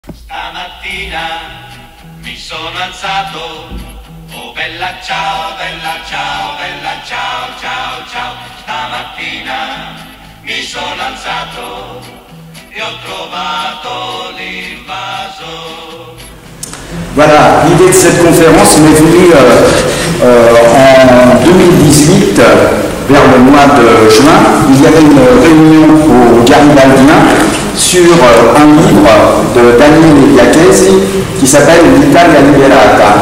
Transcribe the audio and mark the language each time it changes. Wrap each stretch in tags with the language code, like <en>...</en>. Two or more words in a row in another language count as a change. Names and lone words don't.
<it>Stamattina mi sono alzato, oh bella ciao, bella ciao, bella ciao, ciao, ciao. Stamattina mi sono alzato e ho trovato l'invaso.</it> <fr>Voilà, l'idée de cette conférence m'est venue en 2018, vers le mois de juin. Il y avait une réunion au Garibaldien sur un livre de Daniele Iacchesi qui s'appelle L'Italia Liberata.</fr>